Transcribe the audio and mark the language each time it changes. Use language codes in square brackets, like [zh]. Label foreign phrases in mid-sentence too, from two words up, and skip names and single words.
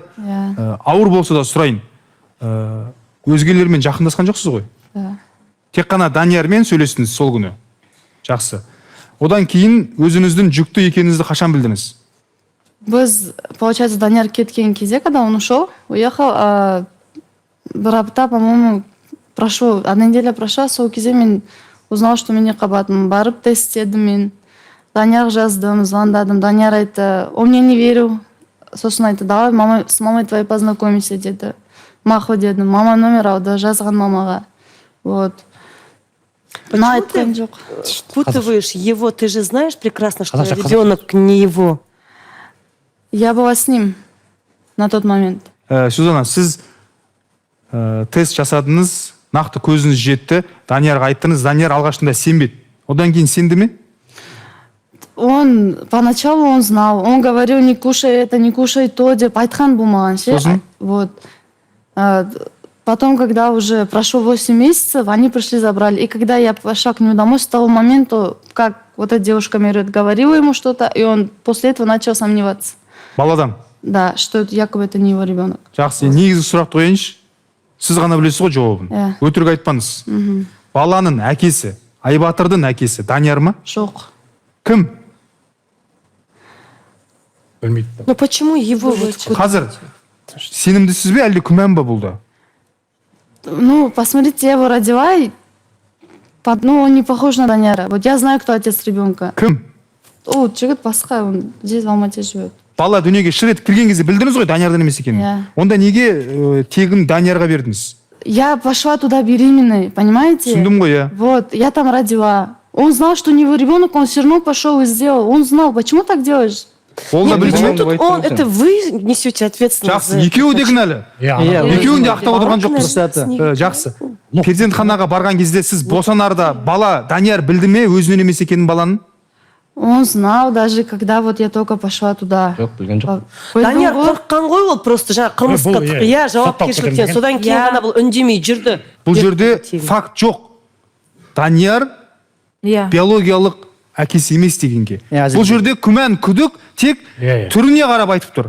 [kk] Ауыр болса да сұрайын. Өзгелермен жақындасқан жоқсыз ғой? Тек қана Даниярмен сөйлестіңіз сол күні. Жақсы. Одан кейін өзіңіздің жүкті екеніңізді қашан білдіңіз? Біз, получается, Данияр кеткен кезде, [ru] когда он ушел, уехал, [kk] бір апта, [ru] по-моему, прошло, одна неделя прошла, [kk] сол кезде мен [ru] узнал, что [kk] мен екіқабатпын. Барып тест істедім мен. Данияр жаздым, звондадым. Данияр айтты, [ru] он мне не верил. [kk] Сосын айтты, [ru] давай с мамой твоей познакомимся деді. [kk] Мақұл дедім. Мама номер алды, жазған мамаға. [ru] Вот. Почему ты впутываешь его? Ты же знаешь прекрасно, что ребенок не его. Я была с ним на тот момент. Сюзанна, [kk] сіз тест жасадыңыз, нақты көзіңіз жетті, Даниярға айттыңыз, Данияр алғашында сенбеді. Одан кейін сенді ме? [ru] Поначалу он знал, он говорил, не кушай это, не кушай то, [kk] деп айтқан болмаған ше. [ru] Вот. Потом, когда уже прошло 8 месяцев, они пришли, забрали. И когда я пошла к нему домой, с того момента, как вот эта девушка Меруерт говорила ему что-то, и он после этого начал сомневаться. [kk] Баладан? [ru] Да, что якобы это не его ребенок. [kk] Жақсы, негізгі сұрақ қояйыншы. Сіз ғана білесіз ғой жауабын. Өтірік айтпаңыз. Баланың әкесі, Айбатырдың әкесі Данияр ма? Жоқ. Кім? [ru] Ну почему его? [kk] Қазір сенімдісіз бе, әлде күмән ба бұлда? [ru] Ну, посмотрите, я его родила, и он не похож на Данияра. Вот я знаю, кто отец ребенка. [kk] Кім? Жігіт басқа, [ru] он здесь в Алмате живет. [kk] Бала дүниеге шыр етіп кірген кезде білдіңіз ғой Даниярдан емес екенін. Онда неге тегін Даниярға бердіңіз? [ru] Я пошла туда беременной, понимаете? [kk] Түсіндім ғой, [ru] я. Вот, я там родила. Он знал, что не его ребенок, он все равно пошел и сделал. Он знал, почему так делаешь? Это вы несете ответственность. [kk] Жақсы, екеуі де кінәлі. Екеуін де ақтап отырған жоқпыз. Жақсы. Перзентханаға барған кезде сіз босанарда бала Данияр білді ме өзінен емес екенін баланың? [ru] Он знал даже, когда вот я только пошла туда. [kk] Данияр қорыққан ғой, ол просто жаңа қылмысқа жауапкершіліктен. Содан кейін ғана бұл үндемей жүрді. Бұл жерде факт жоқ. Данияр биологиялық әкесі емес дегенге. Бұл жерде күмән, күдік тек түріне қарап айтып тұр.